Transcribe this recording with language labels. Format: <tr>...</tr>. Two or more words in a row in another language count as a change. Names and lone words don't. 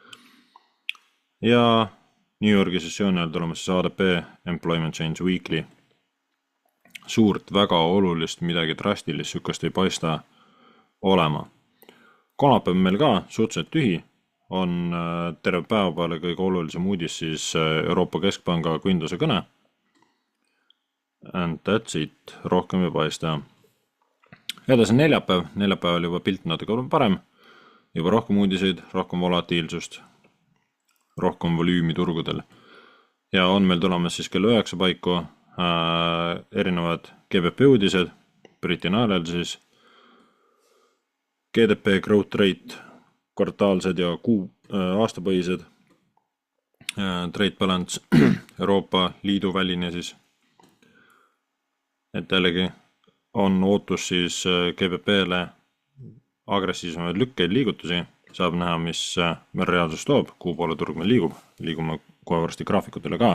<et>Ja New Yorgi sessiooni ajal tulemas siis ADP</et> <en>Employment Change Weekly.</en> <et>Suurt, väga olulist, midagi drastilist sükast ei paista olema. Kolmapäev meil ka suhteliselt tühi, on terve päeva peale kõige olulisem uudis siis Euroopa Keskpanga Guinduse kõne.</et> <en>And that's it,</en> <et>rohkem ei paista. Edasi neljapäeval juba pilt natuke parem, juba rohkem uudiseid, rohkem volatiilsust, rohkem volüümi turgudel. Ja on meil tulemas siis kell 9 paiku erinevad GBP uudised, Briti naelel siis</et> <en>GDP growth rate,</en> <et>kvartaalsed ja aastapõhised,</et> <en>trade balance,</en> <et>Euroopa Liidu väline siis. Et jällegi on ootus siis GBP-le agressiivsemaid lükkeid liigutusi, saab näha, mis meil reaalsus toob, kuhu poole turg meil liigume kohe varsti graafikutele ka.</et>